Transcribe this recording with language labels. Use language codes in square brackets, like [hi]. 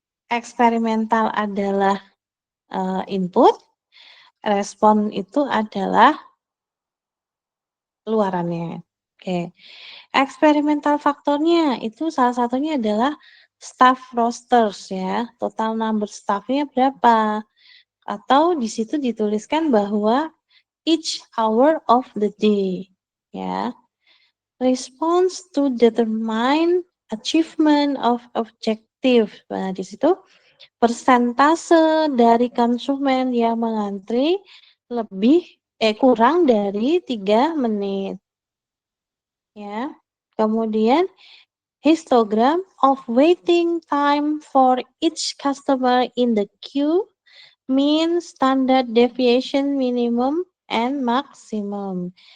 [id] Eksperimental adalah input, respon itu adalah luarannya. Oke. Eksperimental faktornya itu salah satunya adalah staff rosters ya, total number staff-nya berapa, atau di situ dituliskan bahwa [en] each hour of the day, [id] ya. [en] Response to determine achievement of objective. [id] Nah, di situ persentase dari konsumen yang mengantri kurang dari 3 menit, ya. [en] Kemudian histogram of waiting time for each customer in the queue, mean, standard deviation, minimum, and maximum.